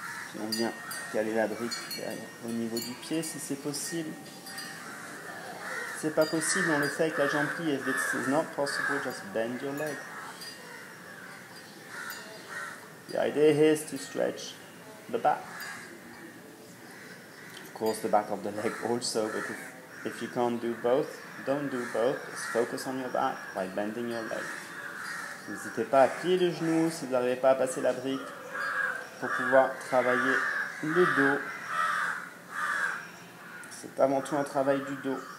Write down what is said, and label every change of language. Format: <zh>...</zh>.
<fr>Puis on vient caler la brique au niveau du pied si c'est possible. Si c'est pas possible, on le fait avec la jambe pliée.</fr> <en>If it's not possible, just bend your leg. The idea here is to stretch the back. Of course, the back of the leg also, but if you can't do both, don't do both. Just focus on your back by bending your leg.</en> <fr>N'hésitez pas à plier les genoux si vous n'arrivez pas à passer la brique pour pouvoir travailler le dos. C'est avant tout un travail du dos.</fr>